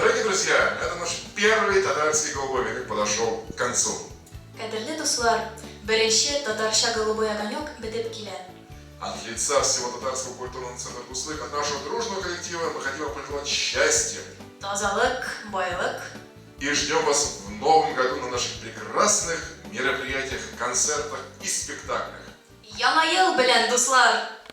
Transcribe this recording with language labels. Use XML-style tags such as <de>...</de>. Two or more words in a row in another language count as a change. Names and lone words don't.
<ru>друзья, это наш первый татарский голубой огонек подошел к концу.</ru> <tt>Кадерле дуслар, беренче татарша</tt> <ru>голубой огонек</ru> <tt>бетеп килә.</tt> <ru>От лица всего татарского культурного центра Туслык, от нашего дружного коллектива мы хотим вам пожелать счастья.</ru> <tt>Тазалык, байлык.</tt> <ru>И ждем вас в новом году на наших прекрасных мероприятиях, концертах и спектаклях.</ru> <tt>Яңа ел белән дуслар!</tt>